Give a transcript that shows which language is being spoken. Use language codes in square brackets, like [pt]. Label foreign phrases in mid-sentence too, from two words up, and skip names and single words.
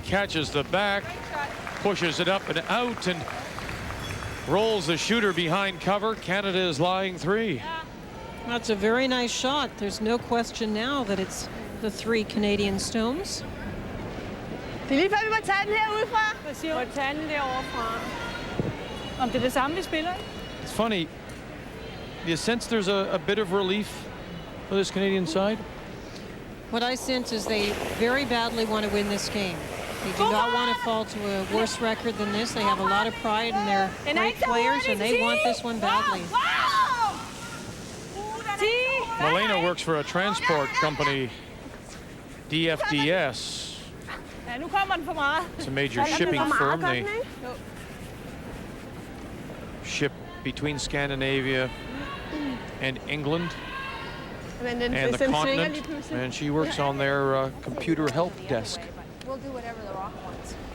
[en] catches the back, pushes it up and out, and rolls the shooter behind cover. Canada is lying 3. That's a very nice shot. There's no question now that it's the 3 Canadian stones. [da] Det er lige før, vi må tage den herudefra. Hvad siger du? Vi må tage den derovre fra. Om det er det samme, vi spiller, ikke? [en] It's funny. You sense there's a bit of relief for this Canadian side? What I sense is they very badly want to win this game. They do not want to fall to a worse record than this. They have a lot of pride in their great players, and they want this one badly. Malena works for a transport company, DFDS. [da] Ja, nu kommer den for meget. [en] It's a major shipping firm. They ship between Scandinavia and England and the continent, and she works on their computer help desk. We'll do whatever the rock wants.